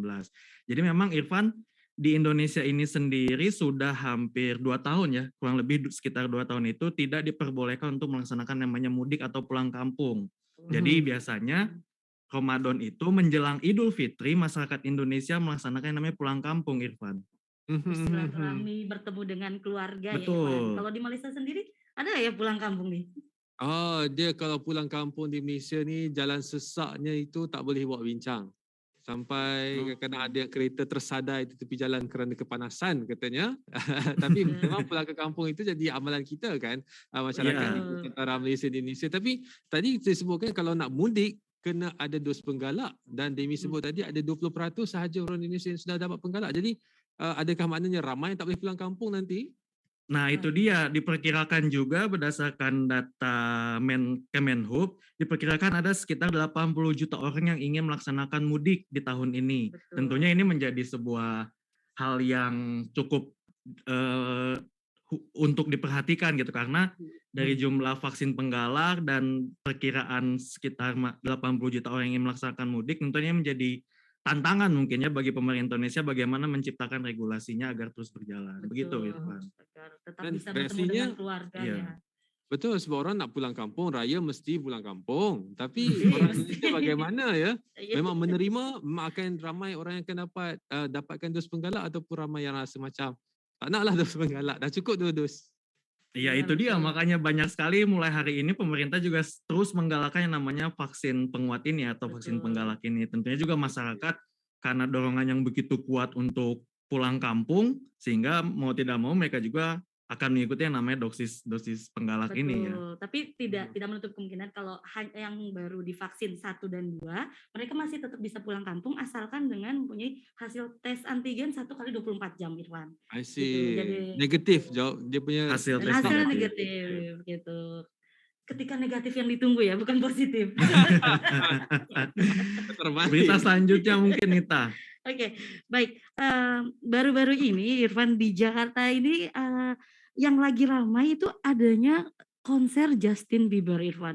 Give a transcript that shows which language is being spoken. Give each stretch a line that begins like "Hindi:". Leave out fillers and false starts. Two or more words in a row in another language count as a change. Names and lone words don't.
Indonesian: Jadi memang Irfan, di Indonesia ini sendiri sudah hampir 2 tahun ya, kurang lebih sekitar 2 tahun itu tidak diperbolehkan untuk melaksanakan namanya mudik atau pulang kampung. Jadi biasanya Ramadan itu menjelang Idul Fitri, masyarakat Indonesia melaksanakan yang namanya pulang kampung, Irfan. Bersilaturahmi, bertemu dengan keluarga. Betul. Ya Irfan. Kalau di Malaysia sendiri ada ya pulang kampung nih?
Malay: Oh, dia kalau pulang kampung di Malaysia ni, jalan sesaknya itu tak boleh buat bincang. Sampai kadang-kadang ada kereta tersadai di tepi jalan kerana kepanasan katanya. Tapi memang pulang ke kampung itu jadi amalan kita kan, masyarakat di utara Malaysia di Indonesia. Tapi tadi saya sebutkan kalau nak mudik kena ada dos penggalak, dan Demi sebut tadi ada 20% sahaja orang Indonesia yang sudah dapat penggalak. Jadi adakah maknanya ramai tak boleh pulang kampung nanti?
Indonesian: Nah, itu dia, diperkirakan juga berdasarkan data Kemenhub, diperkirakan ada sekitar 80 juta orang yang ingin melaksanakan mudik di tahun ini. Betul. Tentunya ini menjadi sebuah hal yang cukup untuk diperhatikan gitu, karena dari jumlah vaksin penggalak dan perkiraan sekitar 80 juta orang yang ingin melaksanakan mudik, tentunya menjadi tantangan mungkin ya bagi pemerintah Indonesia bagaimana menciptakan regulasinya agar terus berjalan. Betul. Begitu Irfan. Tetap Dan bisa bertemu dengan keluarga ya.
Malay: Betul, sebab orang nak pulang kampung, raya mesti pulang kampung. Tapi orang Indonesia bagaimana ya? Memang menerima, akan ramai orang yang akan dapatkan dos penggalak, ataupun ramai yang rasa macam tak naklah dos penggalak, dah cukup 2 dos.
Indonesian: Iya, itu dia, makanya banyak sekali mulai hari ini pemerintah juga terus menggalakkan yang namanya vaksin penguat ini atau vaksin penggalak ini. Tentunya juga masyarakat karena dorongan yang begitu kuat untuk pulang kampung, sehingga mau tidak mau mereka juga akan mengikuti yang namanya dosis penggalak ini ya. Tapi tidak menutup kemungkinan kalau yang baru divaksin 1 dan 2, mereka masih tetap bisa pulang kampung asalkan dengan mempunyai hasil tes antigen 1 kali 24 jam, Irfan.
English: I see.
Indonesian: Gitu. Jadi
Malay: negatif jawab dia punya hasil
Indonesian: negatif gitu. Ketika negatif yang ditunggu ya, bukan positif. Berita selanjutnya mungkin Nita. Oke, baik. Baru-baru ini Irfan, di Jakarta ini yang lagi ramai itu adanya konser Justin Bieber, Irfan.